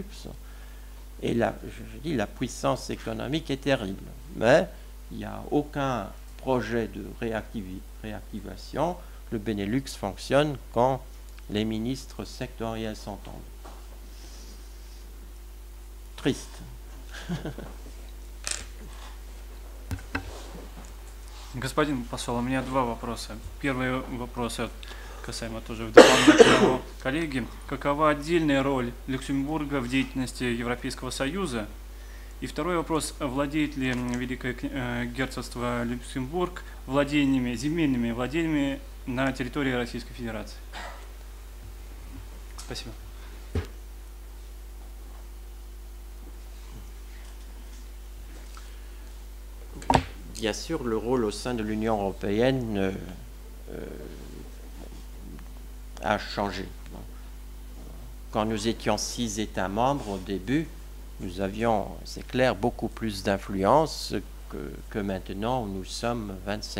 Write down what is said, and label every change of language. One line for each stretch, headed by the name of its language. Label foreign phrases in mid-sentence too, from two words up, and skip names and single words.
French: Et là, je dis, la puissance économique est terrible. Mais il n'y a aucun projet de réactivation. Le Benelux fonctionne quand les ministres sectoriels s'entendent. Triste.
Russian: Господин посол, у меня 2 вопроса. Первый вопрос касаемо тоже в дополнение к его коллеге. Какова отдельная роль Люксембурга в деятельности Европейского Союза? И второй вопрос, владеет ли Великое Герцогство Люксембург земельными владениями на территории Российской Федерации? Спасибо.
French: Bien sûr, le rôle au sein de l'Union européenne a changé. Quand nous étions 6 États membres au début, nous avions, c'est clair, beaucoup plus d'influence que maintenant où nous sommes 27.